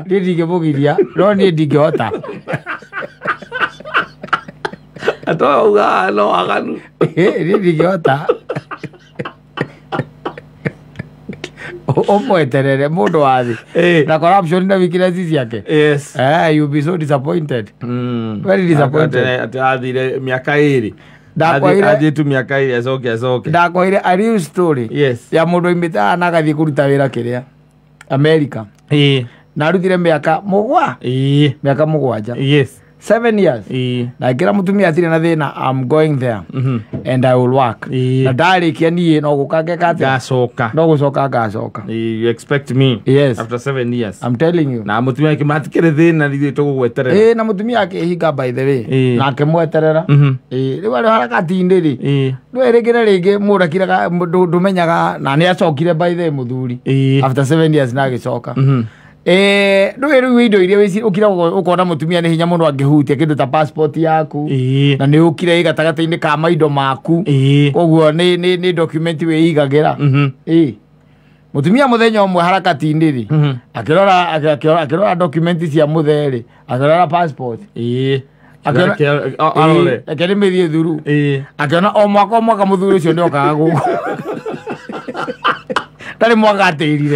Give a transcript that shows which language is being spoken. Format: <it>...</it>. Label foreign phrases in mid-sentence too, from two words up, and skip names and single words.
<ki>niĩ ndingĩmũgiria no niĩ ndingĩhota atouga no waganu niĩ ndingĩhota ũmweterere mũndũ wa thĩ na corruption na weaknesses ciake</ki> <en>you'll be so disappointed very disappointed</en> <ki>atĩ athire mĩaka ĩrĩ athiĩ tu mĩaka ĩrĩ acoke ndakwĩire</ki> <en>a real story</en> <ki>ya mũndũ oimĩte haha na agathiĩ kũruta wĩra kĩrĩa America na arutire mĩaka 7</ki> <en>7 years</en> <ki>na ngĩra mũtumia atirĩ na thĩna</ki> <en>I'm going there and I will work</en> <ki>na ndarĩkia niĩ no gũka ngeka atĩ no gũcoka ngacoka</ki> <en>you expect me after 7 years I'm telling you</en> <ki>na mũtumia matikĩrĩ thĩna rĩu tũgũgweterera na mũtumia akĩhinga</ki> <en>by the way</en> <ki>na akĩmweterera rĩu arĩ harakati-inĩ rĩ ndwĩrĩkĩre rĩngĩ mũndũ akiraga ndũmenyaga na nĩ acokire</ki> <en>by the way</en> <ki>mũthuri</ki> <en>after 7 years</en> <ki>na agĩcoka ndũĩ rĩu indo iria ũkira ũkona mũtumia nĩ hinya mũno angĩhutia kĩndũ ta passport yaku na nĩ ũkire gatagatĩ-inĩ ka maindo maku koguo nĩ document wĩigagĩra mũtumia mũthenya ũmwe harakati-inĩ rĩ akĩrora document cia mũtherĩ akĩrora passport akĩrĩmĩthiĩ thuru akĩona o mwaka mũthuri ũcio nĩ okaga gũkũ ndarĩ mwaka atĩrire</ki>